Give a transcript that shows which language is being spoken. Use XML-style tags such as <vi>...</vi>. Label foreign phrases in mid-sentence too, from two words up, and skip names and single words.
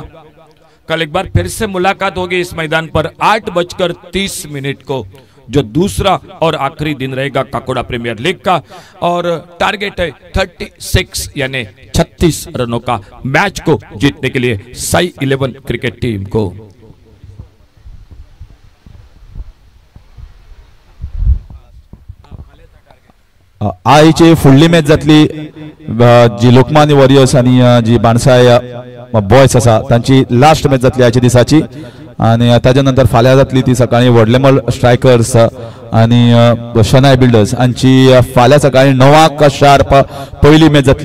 <hi>कल एक बार फिर से मुलाकात होगी इस मैदान पर 8:30 को, जो दूसरा और आखिरी दिन रहेगा काकोड़ा प्रीमियर लीग का। और टारगेट है 36 यानी 36 रनों का मैच को जीतने के लिए साई 11 क्रिकेट टीम को।</hi> <kok>आईची फुडली मॅच जातली जी लोकमान्य वॉरियर्स आणि जी बाणसाय बॉयज आसा तांची</kok> <en>last match</en> <kok>जातली आयच्या दिसाची आणि ताज्या नंतर फाल्यां जातली ती सकाळी व्हडलेमल स्ट्रायकर्स आणि शनाय बिल्डर्स हांची फाल्यां सकाळी 9 शार्प पहिली मॅच जातली।</kok>